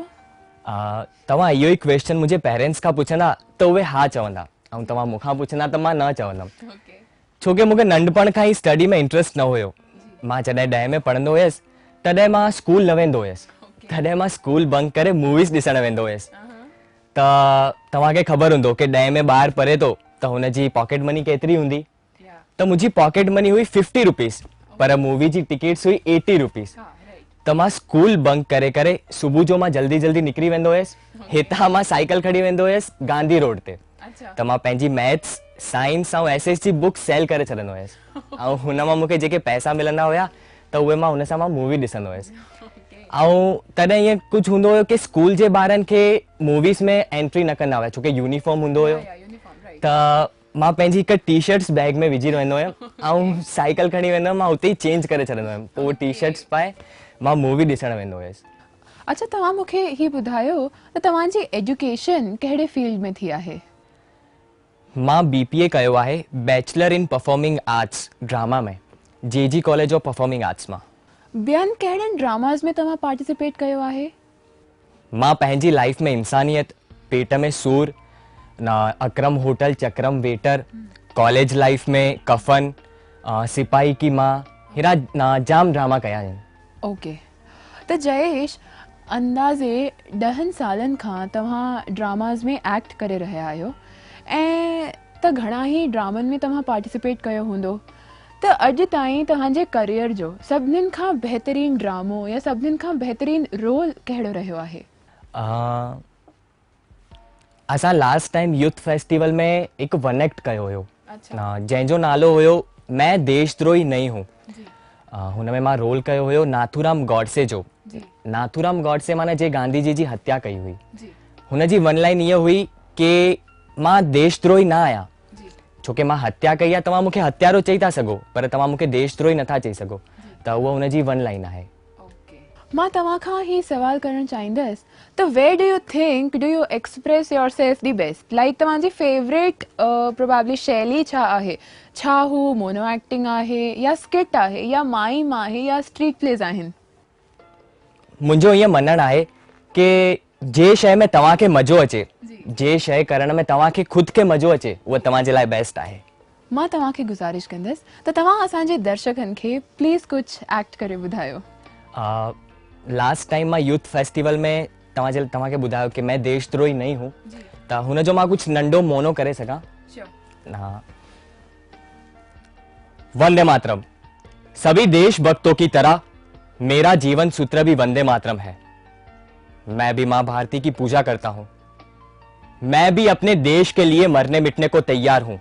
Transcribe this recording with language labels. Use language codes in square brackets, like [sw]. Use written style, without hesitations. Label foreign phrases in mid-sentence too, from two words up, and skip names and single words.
[sd] तव्हां इहो ई क्वेश्चन मुंहिंजे पेरेंट्स खां पुछंदा त उहे हा चवंदा, ऐं तव्हां मूंखां पुछंदा त मां न चवंदुमि, छो कि मूंखे नंढपण खां ई स्टडी में इंट्रस्ट न हुयो। मां जॾहिं 10 में पढ़ंदो हुयसि तॾहिं मां स्कूल न वेंदो हुयसि, तॾहिं मां [en] school bunk [sd] करे मूवीज़ ॾिसणु वेंदो हुयसि। त तव्हांखे ख़बर हूंदो कि 10 में ॿार पढ़े थो त हुनजी [en] pocket money [sd] केतिरी हूंदी। त मुंहिंजी [en] pocket money [sd] हुई 50 रुपीज़, पर मूवी जी टिकट्स हुई 80 रुपीज़। त मां [en] school bunk [sd] करे करे सुबुह जो मां जल्दी जल्दी निकिरी वेंदो हुयसि, हितां मां साइकिल खणी वेंदो हुयसि गांधी रोड ते। त मां पंहिंजी मैथ्स, साइंस ऐं एसएस जी [en] book sell [sd] करे छॾंदो हुयसि, ऐं हुन मां मूंखे जेके पैसा मिलंदा हुया त उहे मां हुन सां मां मूवी ॾिसंदो हुयसि। ऐं तॾहिं ईअं कुझु हूंदो हुयो कि स्कूल जे ॿारनि खे मूवीज़ में एंट्री न कंदा हुआ, छो कि यूनिफॉर्म हूंदो हुयो। त मां पंहिंजी हिकु टी-शर्ट्स बैग में विझी वेंदो हुयमि ऐं साइकिल खणी वेंदो हुयमि, मां उते ई चेंज करे छॾंदो हुयमि, पोइ टी-शर्ट्स पाए मां मूवी ॾिसणु वेंदो हुयसि। अच्छा, तव्हां मूंखे ही ॿुधायो त तव्हांजी एजुकेशन कहिड़े फील्ड में थी आहे? मां बीपीए कयो आहे [en] Bachelor in Performing Arts [sd] ड्रामा में जेजी कॉलेज ऑफ परफॉर्मिंग आर्ट्स मां। ॿियनि कहिड़नि ड्रामास में तव्हां पार्टिसिपेट कयो आहे? मां पंहिंजी लाइफ में इंसानियत, पेट में सूर, ना अकरम होटल चक्रम वेटर, कॉलेज लाइफ में कफन, सिपाही की मां, हेरा ना जाम ड्रामा कया आहिनि। ओके, त जयेश, अंदाज़े 10 सालनि खां तव्हां ड्रामास में एक्ट करे रहिया आहियो ऐं त घणा ई ड्रामनि में तव्हां पार्टिसिपेट कयो हूंदो, त अॼु ताईं तव्हांजे करियर जो सभिनीनि खां बहितरीन ड्रामो या सभिनीनि खां बहितरीन रोल कहिड़ो रहियो आहे? असां [en] last time youth festival [sd] में हिकु [en] one act [sd] कयो हुयो, अच्छा। जंहिंजो नालो हुयो मैं देशद्रोही नहीं हूँ। हुन में मां रोल कयो हुयो नाथूराम गॉडसे जो। नाथूराम गॉडसे माना जे गांधी जी हत्या कई हुई, हुन जी [en] one line [sd] इहा हुई कि मां देशद्रोही न आहियां, छोकी मां हत्या कई आहे, तव्हां मूंखे हत्यारो चई था सघो पर तव्हां मूंखे देशद्रोही नथा चई सघो, त उहा हुन जी [en] one line [sd] आहे। मां तव्हां खां ही सवाल करणु चाहींदसि त [en] where do you think do you express yourself the best, like [sd] तव्हांजी [en] favourite probably [sd] शैली छा आहे? छा हू [en] mono acting [sd] आहे या स्किट आहे या माइम आहे या [en] street plays [sd] आहिनि? मुंहिंजो ईअं मञणु आहे कि जे शइ में तव्हांखे मज़ो अचे, जे शइ करण में तव्हांखे ख़ुदि खे मज़ो अचे, उहा तव्हांजे लाइ बेस्ट आहे। मां तव्हांखे गुज़ारिश कंदसि त तव्हां असांजे दर्शकनि खे प्लीज़ कुझु एक्ट करे ॿुधायो। [en] last time [sd] मां [en] youth festival [sd] में तव्हांखे ॿुधायो कि मैं देशद्रोही नहीं हूँ, त हुन जो मां कुझु नंढो मोनो करे सघां? [hi] हाँ। वंदे मातरम। सभी देशभक्तों की तरह मेरा जीवन सूत्र भी वंदे मातरम है। मैं भी मां भारती की पूजा करता हूं। मैं भी अपने देश के लिए मरने मिटने को तैयार हूं।